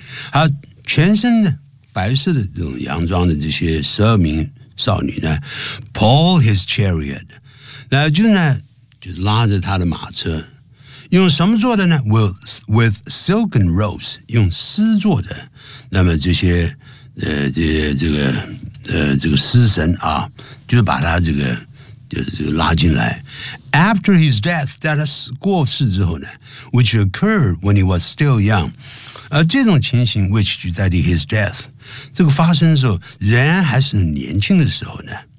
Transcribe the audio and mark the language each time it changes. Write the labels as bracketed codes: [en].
[zh] 好，全身的白色的这种洋装的这些十二名少女呢 ， [en] pull his chariot， [zh] 那就呢，就是拉着他的马车，用什么做的呢 ？ [en] With silken ropes， [zh] 用丝做的。那么这些这个丝绳啊，就是把他这个拉进来。 [en] After his death， [zh] 在他过世之后呢 [en] ，which occurred when he was still young， [zh] 这种情形 [en] ，which [zh] 就代替 [en] his death。 [zh] 这个发生的时候，人还是很年轻的时候呢。